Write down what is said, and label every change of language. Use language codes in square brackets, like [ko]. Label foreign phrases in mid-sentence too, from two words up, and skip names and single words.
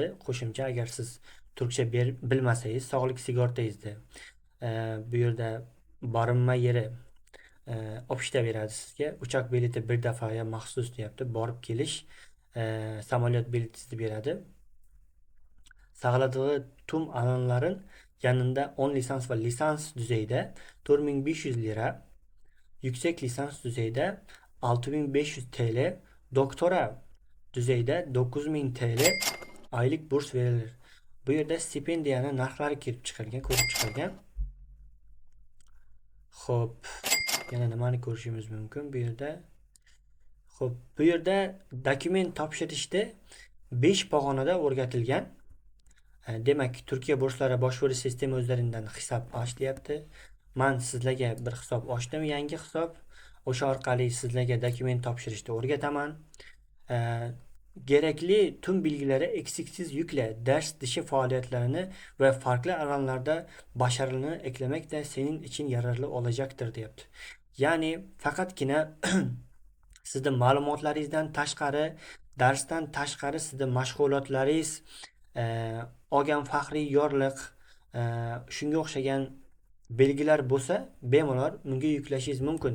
[uz] Qo'shimcha agar siz turkcha bilmasangiz, sog'lik sigortangizda bu yerda borinma yeri opishta beradi sizga. Uchoq bileti bir dafaya maxsus deyapti. Borib kelish samolyot biletingizni beradi. [tr] Sağladığı tüm alanların yanında 10 lisans va lisans düzeyde 4500 lira, yüksek lisans düzeyde 6500 TL, doktora düzeyde 9000 TL aylık burs verilir. [uz] Bu yerda stipendiyani narxlari kelib chiqargan, ko'rib chiqargan. Xo'p, yana nimani ko'rishimiz mumkin bu yerda? Xo'p, bu yerda dokument topshirishda 5 pog'onada o'rgatilgan. Demak, Turkiya burslari boshqurish sistemi o'zlaridan hisob ochlayapti. Men sizlarga bir hisob ochdim, yangi hisob. O'sha orqali sizlarga dokument topshirishni o'rgataman. [tr] Gerekli tüm bilgileri eksiksiz yükle ders dışı faaliyetlerini ve farklı alanlarda başarını eklemek de senin için yararlı olacaktır deyapti. [uz] Yani faqatgina sizning ma'lumotlaringizdan tashqari, darsdan tashqari sizning mashg'ulotlaringiz, olgan faxriy yorliq, shunga o'xshagan belgilar bo'lsa, bemalol bunga yuklashingiz mumkin.